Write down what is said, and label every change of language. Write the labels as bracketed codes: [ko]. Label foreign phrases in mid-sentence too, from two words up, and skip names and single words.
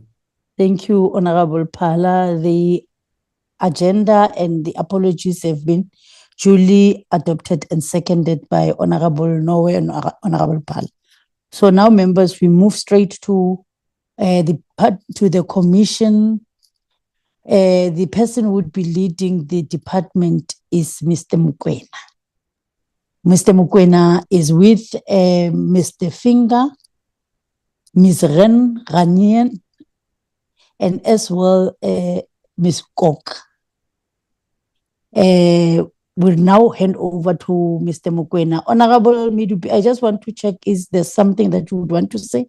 [en] Thank you, Honorable Pala. The agenda and the apologies have been duly adopted and seconded by Honorable Noe and Honorable Pala. So now, members, we move straight to the commission. The person who would be leading the department is Mr. Mokoena. Mr. Mokoena is with Mr. Finger, Ms. Ranian, and as well Ms. Kok. We'll now hand over to Mr. Mokoena. Honorable Midupi, I just want to check, is there something that you would want to say?